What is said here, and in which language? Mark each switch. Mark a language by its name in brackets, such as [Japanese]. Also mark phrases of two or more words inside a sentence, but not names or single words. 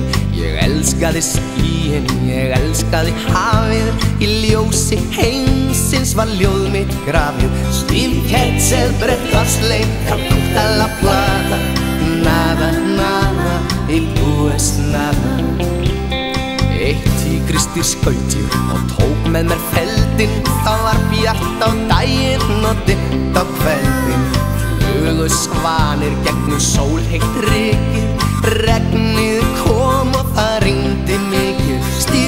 [Icelandic] Ég elskaði skýin, ég elskaði hafið, í ljósi heimsins var ljóð mitt grafið. Steve Ketzel, Brett Parsley, Calcutta, [Spanish] La Plata, nada, nada, il pues nada. [Icelandic] Eitt tígrisdýr skaut ég og tók með mér feldinn. Það var bjart á daginn og dimmt á kveldin. Flugu svanir gegnum sólheitt rykið. Regnið kom og það rigndi mikið.